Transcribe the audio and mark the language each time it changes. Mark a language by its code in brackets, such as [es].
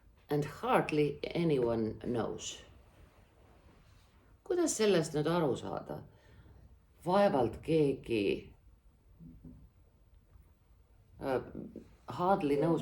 [en] And hardly anyone knows. [et] Kuidas sellest nüüd aru saada? Vaevalt keegi [en] hardly knows.